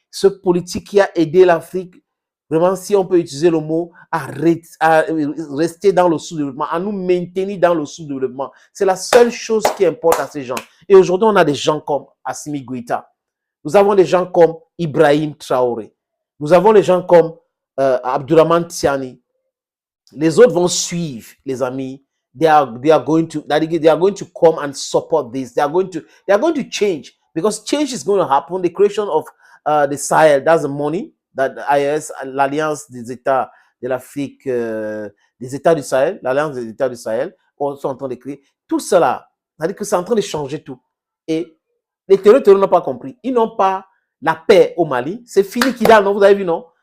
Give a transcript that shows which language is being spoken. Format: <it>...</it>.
<fr>Ce politique qui a aidé l'Afrique, vraiment, si on peut utiliser le mot, à rester dans le sous-développement, à nous maintenir dans le sous-développement. C'est la seule chose qui importe à ces gens. Et aujourd'hui, on a des gens comme Assimi Goïta. Nous avons des gens comme Ibrahim Traoré. Nous avons des gens comme Abdourahmane Tiani. Les autres vont suivre, les amis.</fr> <en>They are going to come and support this. They are going to change, because change is going to happen. The creation of the Sahel, that's the money that IS,</en> <fr>l'Alliance des États de l'Afrique, des États du Sahel, l'Alliance des États du Sahel, sont en train de créer. Tout cela, c'est-à-dire que c'est en train de changer tout. Et les terroristes n'ont pas compris. Ils n'ont pas la paix au Mali. C'est fini Kidal, non? Vous avez vu, non?</fr>